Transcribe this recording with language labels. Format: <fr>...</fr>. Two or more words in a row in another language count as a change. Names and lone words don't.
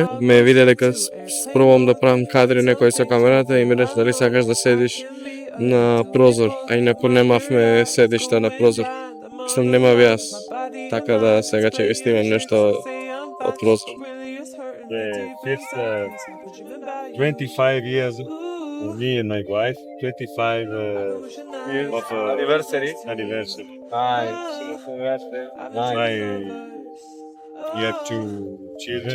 <mk>Ме виде дека пробам да правам кадри некој со камерата и ми рече дали сакаш да седиш на прозор, а инаку немавме седишта на прозор. Што немав јас. Така да сега ќе ви снимам нешто од прозор.</mk> <en>The first 25 years of me and my wife, 25 of Anniversary. anniversary. Nice. My You have two children</en>